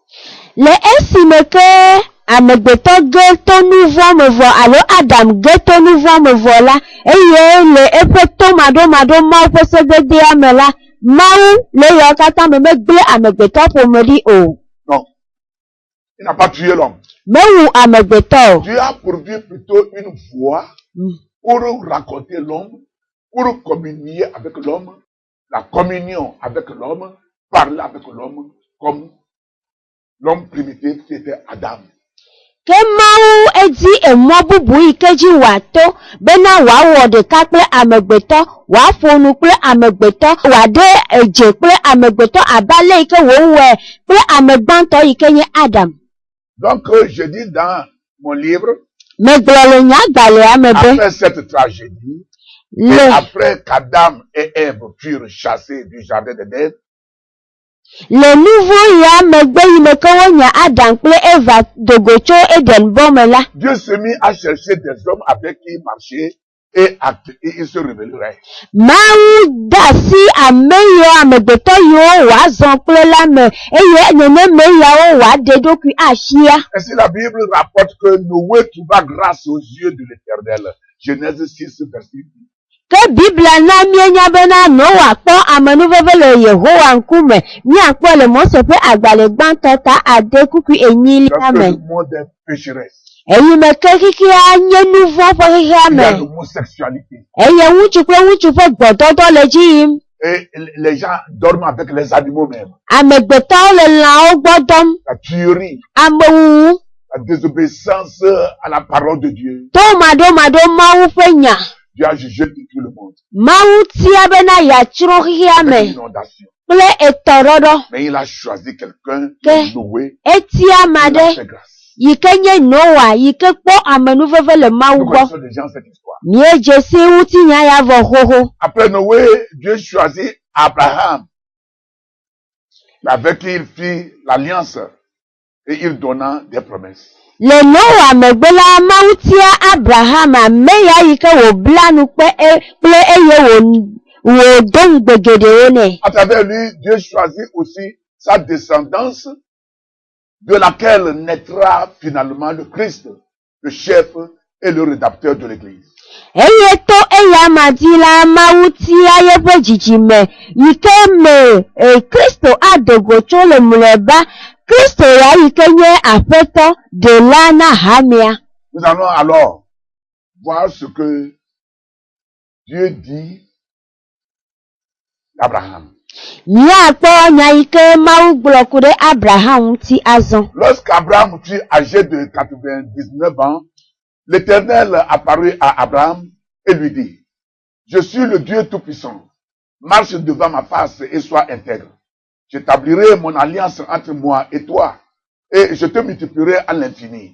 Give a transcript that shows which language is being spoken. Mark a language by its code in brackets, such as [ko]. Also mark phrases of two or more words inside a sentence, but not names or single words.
[ee] Le esime ke amegbetɔ ge to nu vɔ me vɔ alo Adam ge to nu vɔ me vɔ la eye le eƒe tomaɖomaɖo Mawu ƒe sededea me la Mawu le yawo katã me megble amegbetɔ ƒome ɖi o. [fr] Non, il n'a pas tué l'homme. [ee] Mewu amegbetɔ o. [fr] Dieu a pourvu plutôt une voie pour raconter l'homme, pour communier avec l'homme, la communion avec l'homme, parler avec l'homme comme l'homme primitif qui était Adam. [ee] Ke Mawu edi emɔ bubu yi ke dzi wòato bena wòawɔ ɖeka kple amegbetɔ, wòaƒo nu kple amegbetɔ, wòaɖe edze kple amegbetɔ abe ale yi ke wòwɔe kple amegbãtɔ yi ke nye Adam. [fr] Donc, je dis dans mon livre, [ee] Megblɔ le nye agbalẽa me be [fr] après cette tragédie, et le après qu'Adam et Ève furent chassés du jardin d'Éden, [ee] nu vɔ̃ ya megbe yi me ke wonya Adam kple Eva dogo tso Eden bɔ me la, [fr] Dieu s'est mis à chercher des hommes avec qui marcher et il se révélerait. [ee] Mawu de asi ame yiwo amegbetɔ yiwo wòazɔ kple la me eye neneme yawo wòaɖe ɖokui asia. [fr] Ainsi, la Bible rapporte que Noé trouva grâce aux yeux de l'Éternel. Genèse 6, verset 8. [ee] Ke Biblia na mienya bena Noa kpɔ amenuveve le Yehowa ŋkume, miakpɔ le Mose ƒe agbalẽ gbãtɔ ta ade kukui enyilia [fr] Parce que [ee] me. [fr] le monde est pécheresse. [ee] Eyi me ke xixia nye nu vɔ̃ ƒe xixia [fr] Il y a [ee] me. [fr] l'homosexualité. [ee] Eye ŋutsu kple ŋutsu ƒe gbɔdɔdɔ le dzi yim. [fr] Et les gens dorment avec les animaux même. [ee] Amegbetɔwo le lãwo gbɔ dɔm. [fr] La tuerie, [ee] Amewuwu, [fr] la désobéissance à la parole de Dieu. [ee] to maɖomaɖo Mawu ƒe nya. [fr] Dieu a jugé tout le monde. [ee] Mawu tia bena yeatsrɔ̃ xixia me [fr] Avec l'inondation. [ee] kple etɔɖɔɖɔ. [fr] Mais il a choisi quelqu'un, Que- Noé, [ee] Etia ame [fr] il a [ee] aɖe [fr] fait grâce. [ee] yi ke nye Noa yi ke kpɔ amenuveve le Mawu [fr] Nous [ee] gbɔ. [fr] connaissons déjà cette histoire. [ee] Miedze si ŋutinya ya vɔ xoxo. [fr] Après Noé, Dieu choisit Abraham, avec qui il fit l'alliance et il donna des promesses. [ee] Le Noa megbe la Mawu tia Abraham ame ya yi ke wòbla nu kple eye wòdo ŋugbe geɖewo nɛ. [fr] À travers lui, Dieu choisit aussi sa descendance, de laquelle naîtra finalement le Christ, le chef et le rédacteur de l'Église. [ee] Eye to eya ma dzi la Mawu tia yeƒe dzidzime yi ke me Kristo adogo tso le mlɔeba. Kristo ya yi ke nye aƒetɔ ɖela na hamea. [fr] Nous allons alors voir ce que Dieu dit d'Abraham. [ee] Miakpɔ nya yi ke Mawu gblɔ ku ɖe Abraham ŋuti azɔ. [fr] Lorsqu'Abraham fut âgé de 99 ans, l'Éternel apparut à Abraham et lui dit, je suis le Dieu Tout-Puissant. Marche devant ma face et sois intègre. J'établirai mon alliance entre moi et toi et je te multiplierai à l'infini.